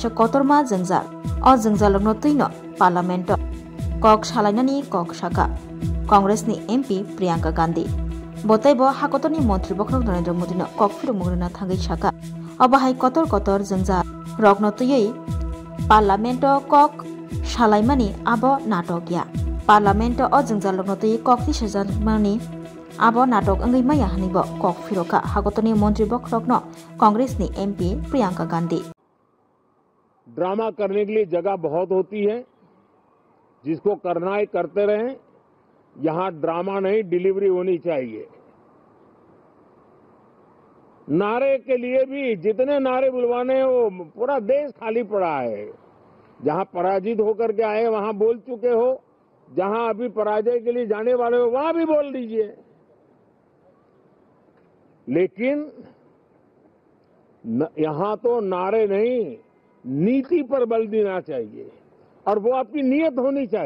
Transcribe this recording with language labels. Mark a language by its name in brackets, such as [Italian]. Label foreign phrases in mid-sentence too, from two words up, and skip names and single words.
[Kok Borok] कतरमा जंजाल लग्न तैनो पार्लामेंट कक सालायनानि कक साका कांग्रेसनि MP प्रियंका गांधी बतैबो हाकतनि मंत्री बखरक नरेंद्र मोदीनो कक फिरमुग्रना थांगै साका अबहाय कतर जंजाल रग्न तयै पार्लामेंट कक सालायमानि आबो नाटकया पार्लामेंट जंजाल लग्न तयै ककनि सजामानि आबो नाटक अंगै माया हनिबो कक फिरोका हागतनि मंत्री बखरकनो कांग्रेसनि MP प्रियंका गांधी [Hindi] ड्रामा करने के लिए जगह बहुत होती है जिसको करना है करते रहें यहां ड्रामा नहीं डिलीवरी होनी चाहिए नारे के लिए भी जितने नारे बुलवाने वो पूरा देश खाली पड़ा है जहां पराजित होकर के आए वहां बोल चुके हो जहां अभी पराजय के लिए जाने वाले हो वहां भी बोल दीजिए लेकिन यहां तो नारे नहीं नीति पर बल देना चाहिए और वो आपकी नियत होनी चाहिए।